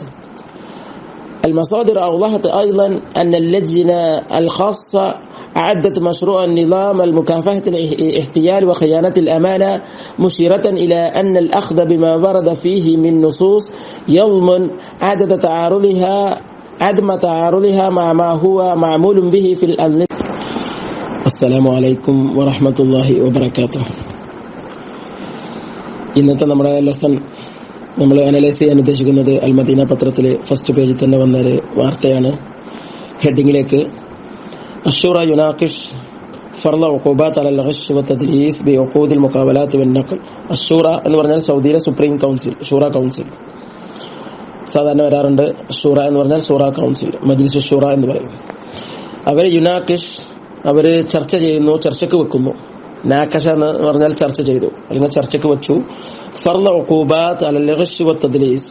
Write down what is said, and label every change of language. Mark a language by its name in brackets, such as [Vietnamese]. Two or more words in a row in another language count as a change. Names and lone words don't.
[Arabic] المصادر أوضحت أيضا أن اللجنة الخاصة أعدت مشروع النظام المكافحة الاحتيال وخيانة الأمانة مشيرة إلى أن الأخذ بما ورد فيه من نصوص يضمن عدم تعارضها مع ما هو معمول به في الأنظمة. السلام عليكم ورحمة الله وبركاته. [Malayalam] ഇന്നത്തെ നമ്മുടെ ലെസൺ നമ്മൾ അനലൈസ് ചെയ്യാൻ ഉദ്ദേശിക്കുന്നത് അൽമദീന പത്രത്തിലെ [English] first page [Malayalam] തന്നെ വന്ന ഒരു വാർത്തയാണ്. [Arabic] ഹെഡിങ്ങിലേക്ക് الشورى يناقش فرض عقوبات على الغش والتدليس بعقود المقاولات والنقل. [Malayalam] الشورى എന്ന് പറഞ്ഞാൽ സൗദിയിലെ [English] supreme council, [Malayalam] ഷൂറ കൗൺസിൽ. സാധാരണ വരാറുണ്ട് ഷൂറ എന്ന് പറഞ്ഞാൽ ഷൂറ കൗൺസിൽ, മജ്ലിസ് ഷൂറ എന്ന് പറയും. അവർ യുനാക്കിഷ്, അവർ ചർച്ച ചെയ്യുന്നു, ചർച്ചയ്ക്ക് വെക്കുന്നു. നാക്കഷ എന്ന് പറഞ്ഞാൽ ചർച്ച ചെയ്തു അല്ലെങ്കിൽ ചർച്ചയ്ക്ക് വെച്ചു. [Arabic] فرض عقوبات على الغش والتدليس.